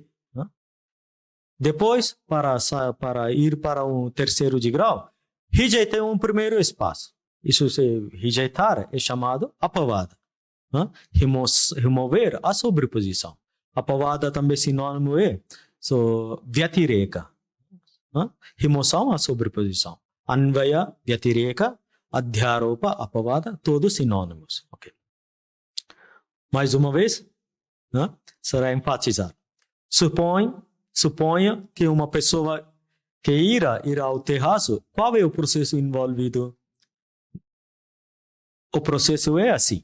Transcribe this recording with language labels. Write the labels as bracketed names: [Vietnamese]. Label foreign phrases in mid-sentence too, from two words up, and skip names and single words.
[Portuguese] Depois, para ir para o terceiro degrau, rejeitei um primeiro espaço. Isso se rejeitar é chamado apavada. Remover a sobreposição. Apavada também sinônimo é vyatireka. Remoção a sobreposição. [Sanskrit] अन्वय व्यतिरेक अध्यारोप अपवाद, [Portuguese] todos sinônimos. Okay. Mais uma vez, será enfatizar. Suponha que uma pessoa que irá ao terraço, qual é o processo envolvido? O processo é assim.